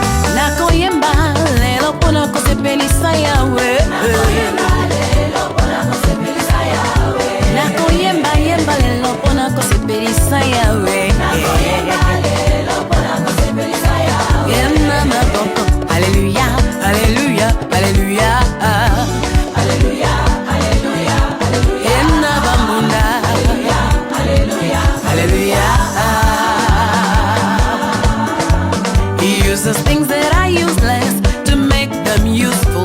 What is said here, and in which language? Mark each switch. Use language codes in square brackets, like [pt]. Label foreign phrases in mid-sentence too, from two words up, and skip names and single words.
[ln] Nakoyemba lelo pona kosepelisa yawe. Nakoyemba yemba lelo pona kosepelisa yawe. [en] Hallelujah, hallelujah, hallelujah, hallelujah, hallelujah, hallelujah. He uses things that are useless to make them useful.